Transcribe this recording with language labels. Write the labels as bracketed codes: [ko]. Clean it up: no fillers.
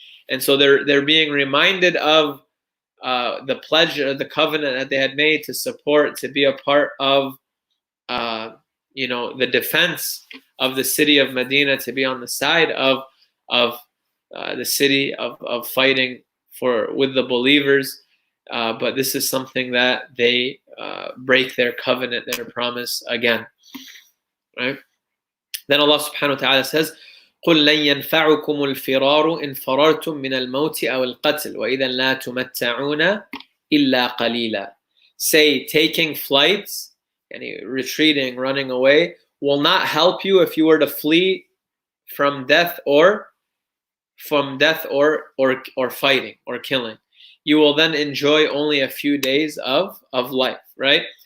[en] And so they're being reminded of the pledge or the covenant that they had made to support, to be a part of you know, the defense of the city of Medina, to be on the side of the city of fighting with the believers. But this is something that they break their covenant, their promise again, right? Then Allah subhanahu wa ta'ala says, [ar] قُلْ لَنْ يَنْفَعُكُمُ الْفِرَارُ إِنْ فَرَرْتُم مِّنَ الْمَوْتِ أَوِ الْقَتْلِ وَإِذًا لَا تُمَتَّعُونَ إِلَّا قَلِيلًا. [en] Say, taking flights, retreating, running away, will not help you if you were to flee from death or fighting or killing. You will then enjoy only a few days of life, right?